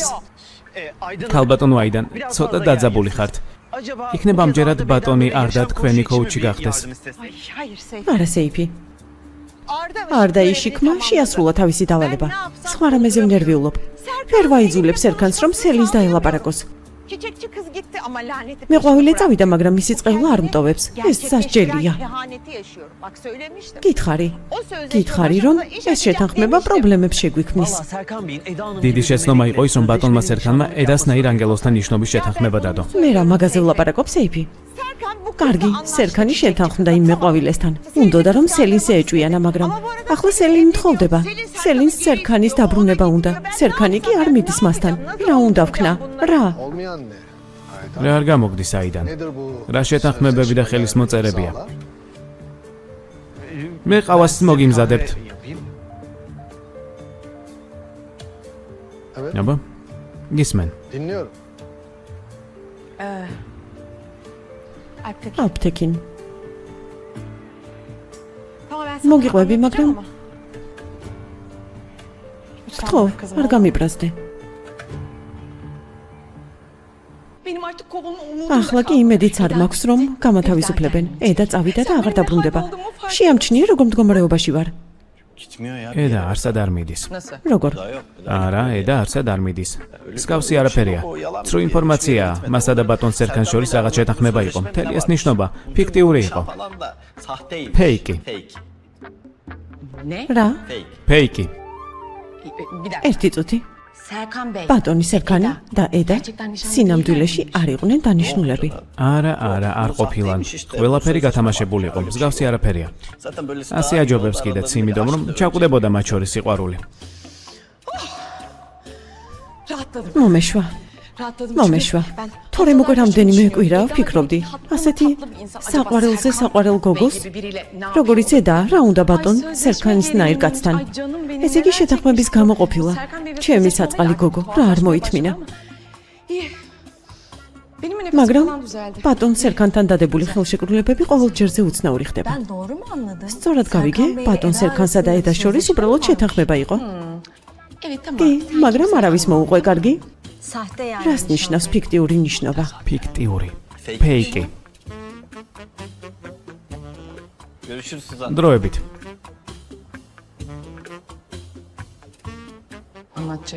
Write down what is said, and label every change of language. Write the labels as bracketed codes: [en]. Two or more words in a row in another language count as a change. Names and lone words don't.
[ka] ქალბატონო აიდან, ცოტა დაძაბული ხართ. იქნება ამჯერად ბატონი არდა თქვენი კოუჩი გახდეს. არა სეიფი. არდა იშიქმა შეასრულა თავისი დავალება. სხვა რამეზე ვნერვიულობ. ვერ ვაიძულებ სერგანს რომ სელინს დაელაპარაკოს. [tr] Çiçekçi kız gitti ama laneti [ka] მეყვავილი წავიდა, მაგრამ მისი წყევლა არ მტოვებს. ეს სასჯელია. [tr] kehaneti yaşıyorum. Bak söylemiştim. [ka] გითხარი. [tr] O sözleşme [ka] გითხარი, რომ [tr] başında iş [ka] ეს შეთანხმება [tr] açacak [ka] პრობლემებს შეგვიქმნის. დიდი შეცნობა იყო ის, რომ ბატონმა სერქანმა ედასნაირ ანგელოსთან ნიშნობის შეთანხმება დადო. მე რა მაგაზე ვლაპარაკობ, სეიფი? [tr] Serkan bu [ka] კარგი, სერქანი შეთანხმდა იმ მეყვავილესთან. უნდოდა რომ სელინს ეეჭვიანა, მაგრამ ახლა სელინი თხოვდება. სელინს სერქანის დაბრუნება უნდა. სერქანი კი არ მიდის მასთან. რა უნდა ვქნა? რა? [tr] Olmayan ne? Haydar. [ka] რა არ გამოგდის აიდან? [tr] Nedir bu? [ka] რა შეთანხმებები და ხელის მოწერებია? მე ყავას მოგიმზადებთ. [tr] Evet. [ka] აბა? გისმენ. [tr] Dinliyorum. Alptekin. [ka] აპთეკინ. [tr] Tamam ben sana [ka] მოგიყვები, [tr] anlatacağım [ka] მაგრამ [tr] ama. [ka] ხო, არ გამიბრაზდე. [tr] Benim artık kovulma umudum [ka] ახლა კი იმედიც არ მაქვს, რომ გამათავისუფლებენ. ედა წავიდა და აღარ დაბრუნდება. შეამჩნიე, როგორ მდგომარეობაში ვარ. ედა არსად არ მიდის. როგორ? არა, ედა არსად არ მიდის. სკავსი არაფერია. ცრუ ინფორმაციაა. მასა და ბატონ სერქანს შორის რაღაც შეთანხმება იყო. მთელი ეს ნიშნობა ფიქტიური იყო. Fake. [tr] Ne? [ka] რა? ფეიკი. [tr] Bir dakika. [ka] ერთი წუთი. [tr] Serkan Bey. [ka] ბატონი სერქანი და ედა სინამდვილეში არ იყვნენ დანიშნულები. არა, არ ყოფილან. ყველაფერი გათამაშებული იყო. მსგავსი არაფერია. ასე აჯობებს კიდეც, იმიტომ რომ ჩაკვდებოდა მათ შორის სიყვარული. [tr] Rahatladım. [ka] მომეშვა. [tr] Rahatladım. [ka] მომეშვა. [tr] çünkü ben [ka] თორემ უკვე რამდენიმე კვირაა ვფიქრობდი. ასეთი [tr] tatlı bir insan. Acaba [ka] საყვარელზე [tr] Serkan [ka] საყვარელ [tr] Bey [ka] გოგოს, [tr] gibi biriyle ne [ka] როგორიც ედა, რა უნდა ბატონ [tr] Ay, [ka] სერქანისნაირ [tr] sözleşme [ka] კაცთან. [tr] Ay, canım benim, [ka] ესე იგი [tr] neler [ka] შეთანხმების [tr] çekmiş [ka] გამო [tr] olabilir. [ka] ყოფილა. [tr] Serkan Bey ve [ka] ჩემი [tr] sözleşme [ka] საწყალი [tr] olayı [ka] გოგო, [tr] artık [ka] რა არ [tr] tuhaflaşmaya [ka] მოითმინა. [tr] başladı ama iyi. Benim nefesim [ka] მაგრამ [tr] falan düzeldi. [ka] ბატონ სერქანთან დადებული ხელშეკრულებები ყოველ ჯერზე უცნაური ხდება. [tr] Ben doğru mu anladım? [ka] სწორად გავიგე, [tr] Serkan Bey [ka] ბატონ [tr] Eda [ka] სერქანსა და ედას შორის უბრალოდ შეთანხმება იყო. [tr] Evet tamam. [ka] კი, მაგრამ არავის მოუყვე, კარგი? [tr] Sahte yani. [ka] რას ნიშნავს ფიქტიური ნიშნობა? ფიქტიური. ფეიკი. [tr] Görüşürüz Suzan. [ka] დროებით. [tr] Anlatacak.